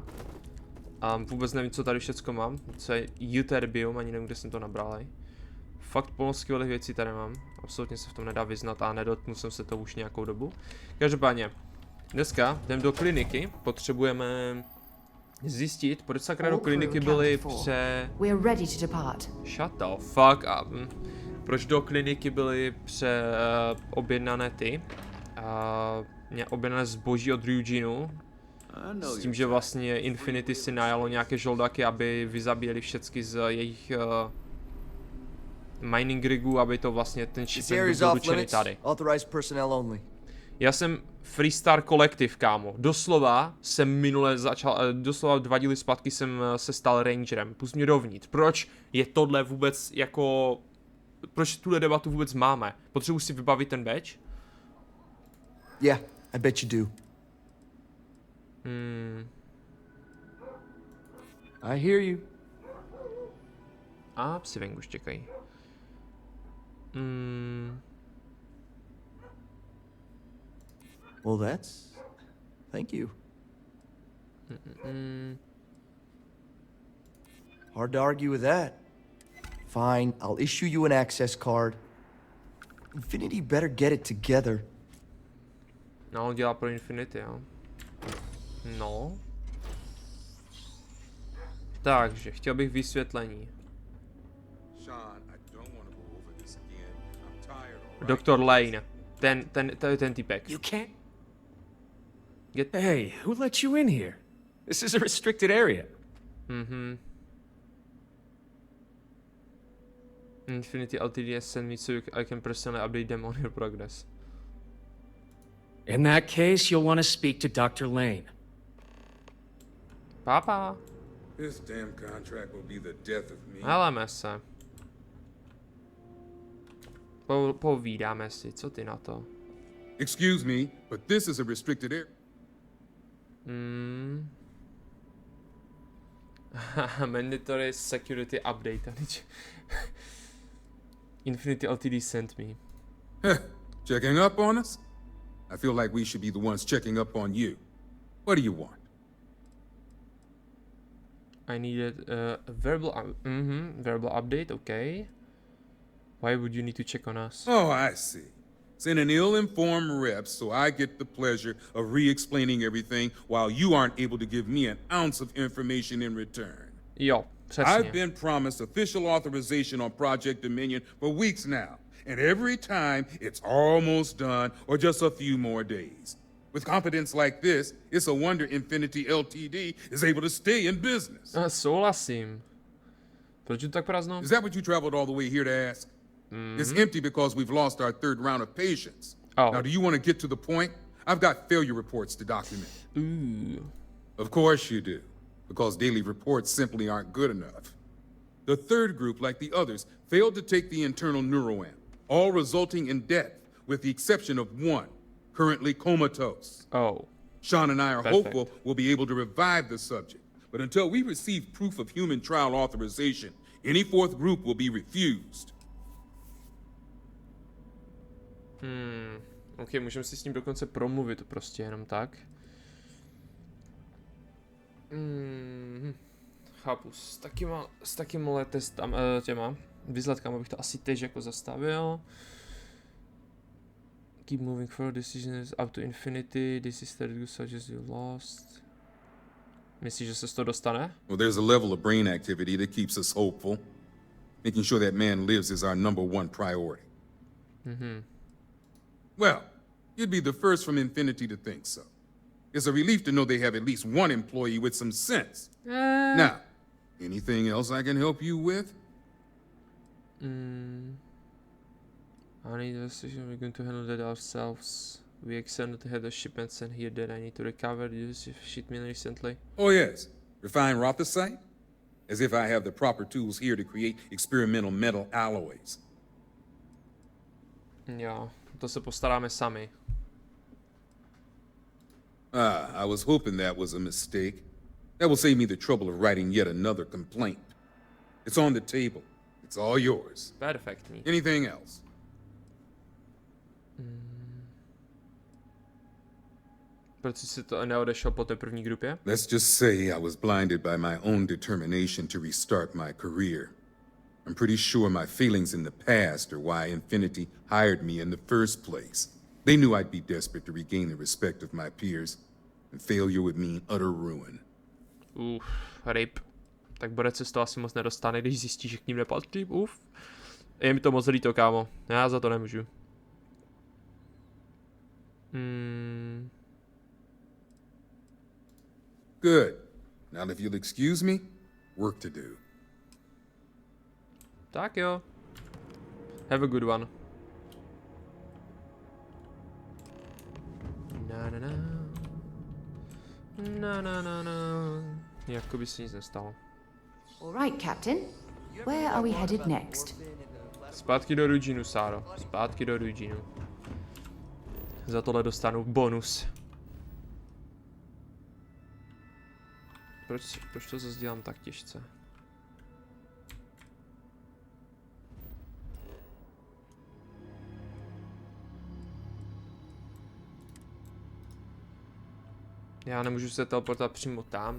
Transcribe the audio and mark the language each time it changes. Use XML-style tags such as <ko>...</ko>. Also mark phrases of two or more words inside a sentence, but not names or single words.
<cs>A vůbec nevím, co tady všecko mám, co je biom, ani nevím, kde jsem to nabral. Fakt plno skvělých věcí tady mám, absolutně se v tom nedá vyznat a nedotknu jsem se to už nějakou dobu. Každopádně, dneska jdem do kliniky, potřebujeme zjistit, proč sakra do kliniky byly</cs> <en>Shut the fuck up.</en> <cs>Proč do kliniky byly objednané objednané zboží od Ryujinu. S tím, že vlastně Infinity si najalo nějaké žoldaky, aby vyzabíjeli všechny z jejich mining rigů, aby to vlastně ten shipment byl doručený tady. Já jsem Freestar kolektiv, kámo. Doslova jsem minule doslova 2 díly zpátky jsem se stal rangerem. Pust mě dovnitř. Proč je tohle vůbec jako... Proč tuhle debatu vůbec máme? Potřebuji si vybavit ten badge?</cs> <en>Yeah, I bet you do. I hear you.</en> <cs>A psi venku štěkají.</cs> <en>Well, thank you. Hard to argue with that. Fine, I'll issue you an access card. Infinity better get it together.</en> <cs>No, on dělá pro Infinity, jo. No. Takže, chtěl bych vysvětlení. Doktor Lane. Ten typek.</cs> <en>You can't. Hey, who let you in here? This is a restricted area. Infinity Ltd has sent me so I can personally update them on your progress. In that case, you'll want to speak to Dr. Lane. Papa. This damn contract will be the death of me.</en> <cs>Heleme se. Povídáme si, co ty na to?</cs> <en>Excuse me, but this is a restricted area. Mandatory security update. Infinity Ltd sent me. Checking up on us? I feel like we should be the ones checking up on you. What do you want? I needed a verbal update, okay. Why would you need to check on us? Oh, I see. Send an ill-informed rep so I get the pleasure of re-explaining everything while you aren't able to give me an ounce of information in return.</en> <cs>Jo, přesně.</cs> <en>I've been promised official authorization on Project Dominion for weeks now, and every time it's almost done or just a few more days. With confidence like this, it's a wonder Infinity Ltd is able to stay in business.</en> <cs>Souhlasím. Proč je to tak prázdno?</cs> <en>Is that what you traveled all the way here to ask? It's empty because we've lost our 3rd round of patients. Oh. Now, do you want to get to the point? I've got failure reports to document. Ooh. Of course you do, because daily reports simply aren't good enough. The 3rd group, like the others, failed to take the internal neuroamp, all resulting in death, with the exception of one, currently comatose. Oh. Sean and I are Perfect. hopeful we'll be able to revive the subject, but until we receive proof of human trial authorization, any 4th group will be refused.</en> <cs>Ok, můžeme si s ním dokonce promluvit prostě jenom tak. Chápu, s takýmhle těma výsledkama bych to asi teď jako zastavil.</cs> <en>Keep moving forward, decisions up to infinity, this is the suggest you lost.</en> <cs>Myslíš, že se z toho dostane?</cs> <en>Well, there's a level of brain activity that keeps us hopeful. Making sure that man lives is our #1 priority. Well, you'd be the first from Infinity to think so. It's a relief to know they have at least one employee with some sense. Now, anything else I can help you with? I need a decision. We're going to handle that ourselves. We extended the head of shipments and here that I need to recover this shipment recently. Oh yes, refine rothicite? As if I have the proper tools here to create experimental metal alloys.</en> <cs>Jo, to se postaráme sami.</cs> <en>I was hoping that was a mistake. That will save me the trouble of writing yet another complaint. It's on the table. It's all yours.</en> <cs>Perfektní.</cs> <en>Anything else?</en> <cs>Proč jsi si to neodešel po té první grupě?</cs> <en>Let's just say I was blinded by my own determination to restart my career. I'm pretty sure my feelings in the past are why Infinity hired me in the first place. They knew I'd be desperate to regain the respect of my peers, and failure would mean utter ruin. Rip.</en> <cs>Tak Borec se z toho asi moc nedostane, když zjistí, že k ním nepatří. Je mi to moc líto, kámo. Já za to nemůžu.</cs> <en>Good. Now if you'll excuse me, work to do.</en> <cs>Tak jo.</cs> <en>Have a good one. Na na na. Na na na na.</en> <cs>Jako by se nic nestalo.</cs> <en>All right, Captain. Where are we headed next?</en> <cs>Zpátky do Ruginu, Sáro. Zpátky do Ruginu. Za tohle dostanu bonus. Proč to zase dělám tak těžce? Já nemůžu se teleportovat přímo tam.</cs>